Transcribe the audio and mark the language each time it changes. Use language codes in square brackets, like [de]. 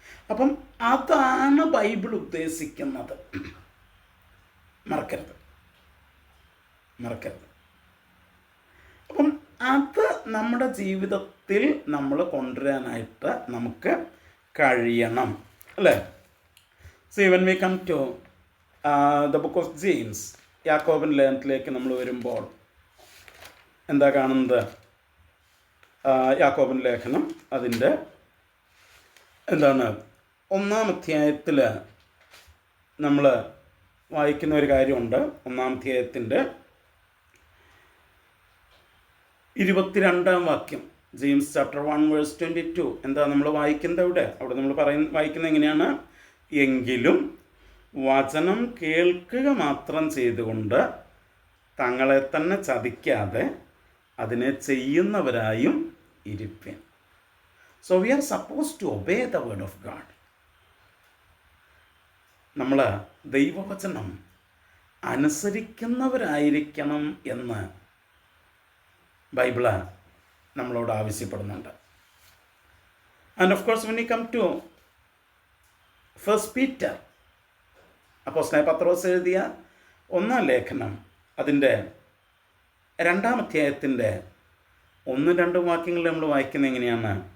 [ml] അപ്പം അതാണ് ബൈബിൾ ഉദ്ദേശിക്കുന്നത്. മറക്കരുത്. അപ്പം അത് നമ്മുടെ ജീവിതത്തിൽ നമ്മൾ കൊണ്ടുവരാനായിട്ട് നമുക്ക് കഴിയണം, അല്ലേ? [en] so when we come to the book of James, [ml] യാക്കോബിൻ ലേഖനത്തിലേക്ക് നമ്മൾ വരുമ്പോൾ എന്താ കാണുന്നത്? യാക്കോബിൻ ലേഖനം അതിൻ്റെ എന്താണ് 1-ാം അധ്യായത്തിൽ നമ്മൾ വായിക്കുന്ന ഒരു കാര്യമുണ്ട്. 1-ാം അധ്യായത്തിൻ്റെ 22-ാം വാക്യം, [en] James chapter 1 verse 22. [ml] എന്താ നമ്മൾ വായിക്കുന്നത്? അവിടെ നമ്മൾ വായിക്കുന്നത് എങ്ങനെയാണ്? എങ്കിലും വചനം കേൾക്കുക മാത്രം ചെയ്തുകൊണ്ട് തങ്ങളെ തന്നെ ചതിക്കാതെ അതിനെ ചെയ്യുന്നവരായും ഇരിപ്പിൻ. [en] So we are supposed to obey the word of God. [ml] നമ്മൾ ദൈവവചനം അനുസരിക്കുന്നവരായിരിക്കണം എന്ന് ബൈബിള് നമ്മളോട് ആവശ്യപ്പെടുന്നുണ്ട്. [en] and of course when we come to 1 Peter, [ml] അപ്പോസ്തലനായ പത്രോസ് എഴുതിയ 1-ാം ലേഖനം അതിൻ്റെ 2-ാം അധ്യായത്തിൻ്റെ 1-2 വാക്യങ്ങൾ നമ്മൾ വായിക്കുന്നത് എങ്ങനെയാണ്?